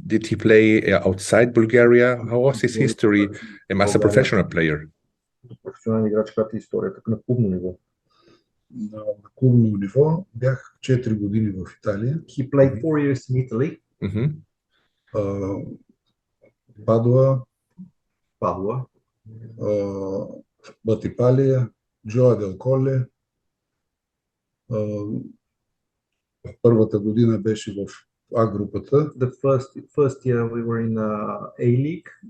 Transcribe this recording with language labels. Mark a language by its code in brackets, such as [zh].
[en] Did he play outside Bulgaria? How was his history as a professional player? [bg] Професионален играч, каква е историята на клубно ниво? На клубно ниво бях 4 години в Италия. [en] He played 4 years in Italy. [bg] Падуа, Батипалия, JJOO del Colle. Първата година беше в А групата. [en] The first year we were in A League.